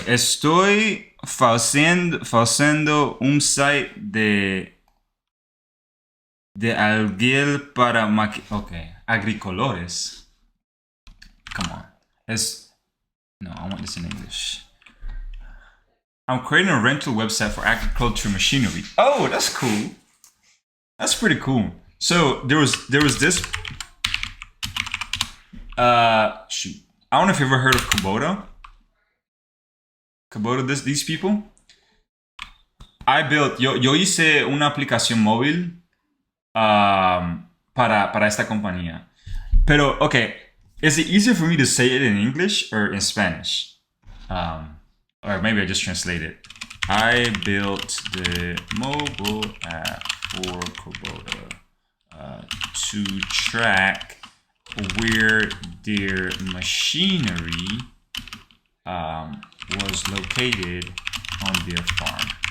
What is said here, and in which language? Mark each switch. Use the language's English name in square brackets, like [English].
[Spanish] Estoy fazendo un site de alguien para agricultores. [English] Come on. No, I want this in English. I'm creating a rental website for agriculture machinery. Oh, that's cool. That's pretty cool. So there was this. Shoot. I don't know if you've ever heard of Kubota. These people. I built. [Spanish] Yo hice una aplicación móvil para esta compañía. [English] Pero, okay, is it easier for me to say it in English or in Spanish? Or maybe I just translate it. I built the mobile app for Kubota to track where their machinery was located on their farm.